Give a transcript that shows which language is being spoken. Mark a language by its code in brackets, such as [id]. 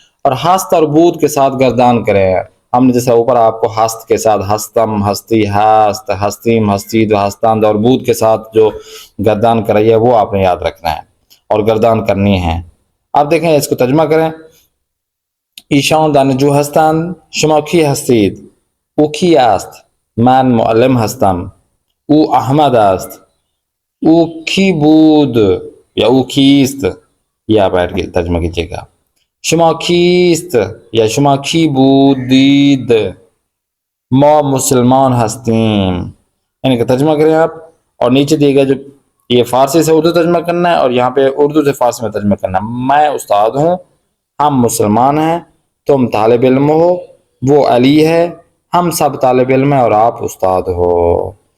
[ur] اور ہست اور بود کے ساتھ گردان کریں. ہم نے جیسے اوپر آپ کو ہست کے ساتھ ہستم، ہستی، ہست، ہستیم، ہستید، ہستند، اور بود کے ساتھ جو گردان کرائی ہے وہ آپ نے یاد رکھنا ہے اور گردان کرنی ہے. آپ دیکھیں اس کو ترجمہ کریں. [fa] ایشان دانشجو هستند. شما کی هستید؟ او کی است؟ من معلم هستم. او احمد است. او کی بود یا او کیست؟ [ur] یہ آپ بیٹھ کے ترجمہ کیجیے گا. [fa] شما کیست یا شما کی بودید؟ ما مسلمان هستیم. [ur] یعنی کہ ترجمہ کریں آپ، اور نیچے دیے گا جو یہ فارسی سے اردو ترجمہ کرنا ہے اور یہاں پہ اردو سے فارسی میں ترجمہ کرنا ہے. میں استاد ہوں، ہم مسلمان ہیں، تم طالب علم ہو، وہ علی ہے، ہم سب طالب علم ہیں اور آپ استاد ہو.